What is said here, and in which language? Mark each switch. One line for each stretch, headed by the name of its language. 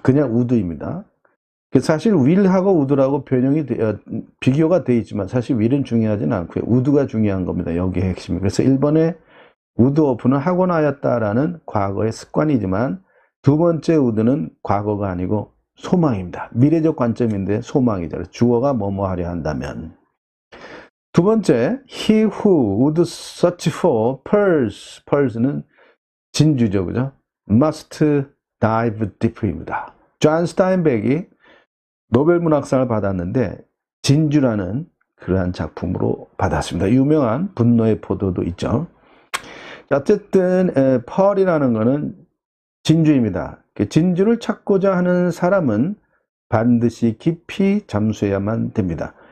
Korean: 그냥 would입니다. 사실 will하고 would라고 비교가 되어 있지만 사실 will은 중요하진 않고요. would가 중요한 겁니다. 여기의 핵심이. 그래서 1번에 would of는 하곤 하였다라는 과거의 습관이지만 두 번째 would는 과거가 아니고 소망입니다. 미래적 관점인데 소망이죠. 주어가 뭐뭐 하려 한다면. 두 번째,
English: he who would search for pearls.
Korean: pearls는 진주죠, 그죠?
English: must dive deep입니다.
Korean: 존 스타인백이 노벨 문학상을 받았는데 진주라는 그러한 작품으로 받았습니다. 유명한 분노의 포도도 있죠. 어쨌든 pearl이라는 것은 진주입니다. 진주를 찾고자 하는 사람은 반드시 깊이 잠수해야만 됩니다.